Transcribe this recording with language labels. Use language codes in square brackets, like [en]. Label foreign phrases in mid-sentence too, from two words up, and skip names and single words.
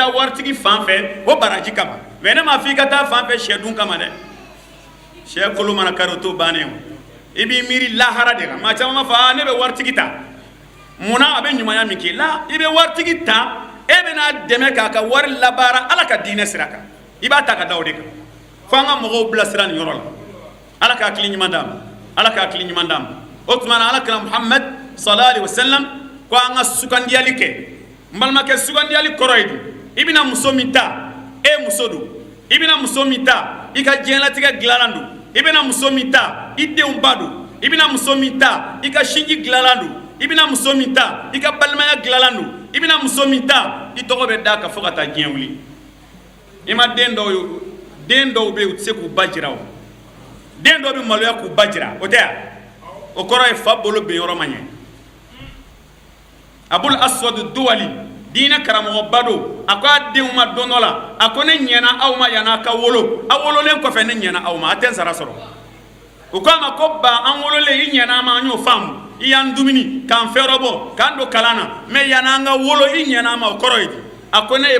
[bm] taa waritigi fan fɛ o baraji kama mais ne m'a fɔ i ka taa fan fɛ sɛ dun kama dɛ sɛ kolo mana kari o t'o bannen o i b'i miiri lahara de la maa caman b'a fɔ ne bɛ waritigi ta munna a bɛ ɲumanya min kɛ la i bɛ waritigi ta e bɛna dɛmɛ k'a ka wari labaara ala ka diinɛ sira kan i b'a ta ka da o de kan fo an ka mɔgɔw bilasira nin yɔrɔ la ala k'a hakili ɲuman d'a ma ala k'a hakili ɲuman d'a ma o tuma na alakira muhamad [ar] صلى الله عليه وسلم [bm] ko an ka sugandiyali kɛ n balimakɛ sugandiyali kɔrɔ ye di i bɛna muso min ta e muso don i bɛna muso min ta i ka diɲɛlatigɛ dilanlan don i bɛna muso min ta i denw ba don i bɛna muso min ta i ka sinji dilanlan don i bɛna muso min ta i ka balimaya dilanlan don i bɛna muso min ta i tɔgɔ bɛ da ka fɔ ka taa diɲɛ wuli i ma den dɔw bɛ yen u tɛ se k'u ba jira o den dɔw bɛ maloya k'u ba jira o tɛ yan o kɔrɔ ye fa bolo bɛn yɔrɔ ma ɲɛ abul aswad duwali diinɛ karamɔgɔba don a ko a denw ma don dɔ la a ko ne ɲɛna aw ma yan'a ka wolo aw wololen kɔfɛ ne ɲɛna aw ma a tɛ n sara sɔrɔ u ko a ma ko ba an wololen i ɲɛna an ma an y'o faamu i y'an dumuni k'an fɛrɛ bɔ k'an don kalan na mais yan'an ka wolo i ɲɛna an ma o kɔrɔ ye di a ko ne ye